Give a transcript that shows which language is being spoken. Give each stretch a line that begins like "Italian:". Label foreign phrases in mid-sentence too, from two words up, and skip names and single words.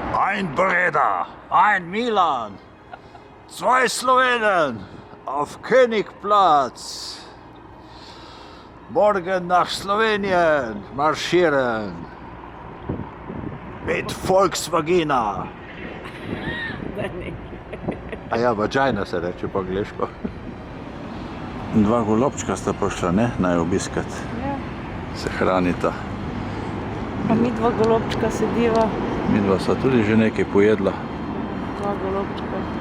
German: Ein Breda, ein Milan, 2 Slowenen auf Königplatz. Morgen nach Slowenien marschieren. Mit Volksvagina.
Slovenian: A ja, vagina se reče po angliško. 2 golobčka sta prišla, ne, naj obiskat. Ja. Se hranita. Pa mi 2 golobčka sediva. Midva sta tudi že nekaj pojedla. 2 golobčka.